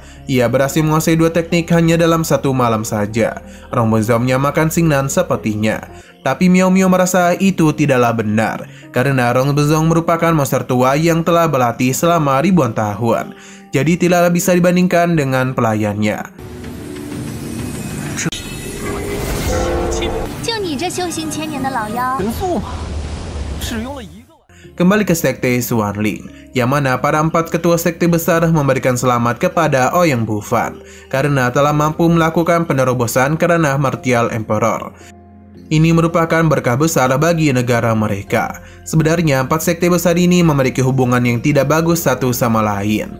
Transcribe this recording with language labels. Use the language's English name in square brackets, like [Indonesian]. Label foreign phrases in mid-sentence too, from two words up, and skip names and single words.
[Indonesian] Ia berhasil menguasai 2 teknik hanya dalam 1 malam saja. Rong Benzong menyamakan Xingnan sepertinya. Tapi Miao Miao merasa itu tidaklah benar. Karena Rong Benzong merupakan monster tua yang telah berlatih selama ribuan tahun. Jadi tidaklah bisa dibandingkan dengan pelayannya. [Chinese] 就你这修行千年的老妖，神速嘛，使用了一个晚。 [Indonesian] Kembali ke sekte Xuanling, yang mana para 4 ketua sekte besar memberikan selamat kepada Ouyang Bufan karena telah mampu melakukan penerobosan ke ranah [English] Martial Emperor. [Indonesian] Ini merupakan berkah besar bagi negara mereka. Sebenarnya 4 sekte besar ini memiliki hubungan yang tidak bagus satu sama lain.